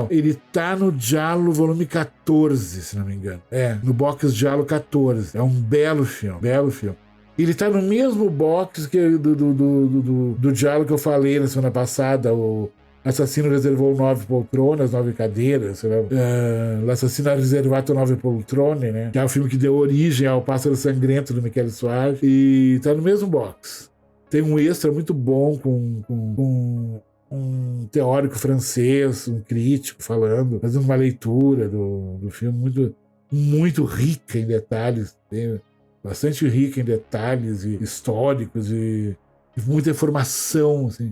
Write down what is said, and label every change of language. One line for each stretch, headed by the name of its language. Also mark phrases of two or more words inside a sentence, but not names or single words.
Portuguese: Ele tá no Giallo volume 14, se não me engano. No box Giallo 14. É um belo filme. Ele tá no mesmo box que do Giallo que eu falei na semana passada, o Assassino reservou 9 poltronas, 9 cadeiras.
Italian: L'Assassino ha riservato 9 poltrone,
Portuguese: né? Que é o filme que deu origem ao Pássaro Sangrento do Michele Soares. E tá no mesmo box. Tem um extra muito bom com um teórico francês, um crítico fazendo uma leitura do filme muito, muito rica em detalhes, bastante rica em detalhes históricos e muita informação, assim.